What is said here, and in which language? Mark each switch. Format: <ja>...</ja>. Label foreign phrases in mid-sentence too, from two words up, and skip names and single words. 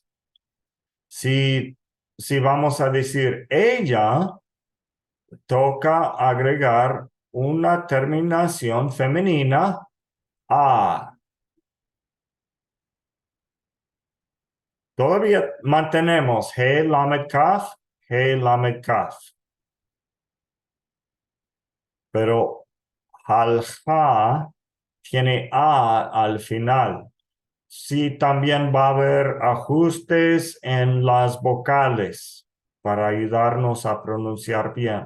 <es>Si vamos a decir ella, toca agregar una terminación femenina a. Todavía mantenemos</es> <he>הא למד כף, הא למד כף.</he> <es>Pero halja tiene a al final. Sí, también va a haber ajustes en las vocales para ayudarnos a pronunciar bien.</es>